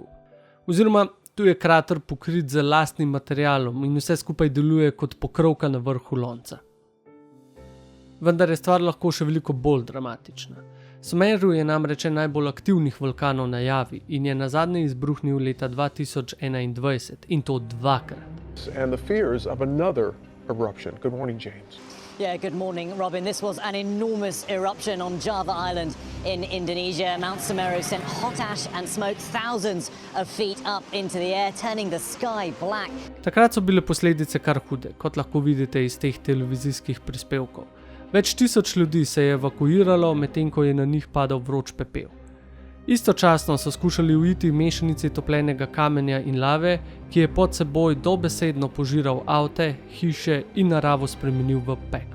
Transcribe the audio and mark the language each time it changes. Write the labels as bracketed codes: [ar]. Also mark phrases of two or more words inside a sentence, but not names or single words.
[sl] Oziroma, tu je krater pokrit z lastnim materialom in vse skupaj deluje kot pokrovka na vrhu lonca. Vendar je stvar lahko še veliko bolj dramatična. Sumeru je namreč najbolj aktivnih vulkanov na Javi in je nazadnje izbruhnil leta 2021 in to 2-krat. [en] And the fears of another eruption. Good morning, James. Yeah, good morning, Robin. This was an enormous eruption on Java Island in Indonesia. Mount Semeru sent hot ash and smoke thousands of feet up into the air, turning the sky black. [sl] Takrat so bile posledice kar hude, kot lahko vidite iz teh televizijskih prispevkov. Več tisoč ljudi se je evakuiralo, medtem ko je na njih padal vroč pepel. Istočasno so skušali uiti mešanici topljenega kamenja in lave, ki je pod seboj dobesedno požiral avte, hiše in naravo spremenil v pekel.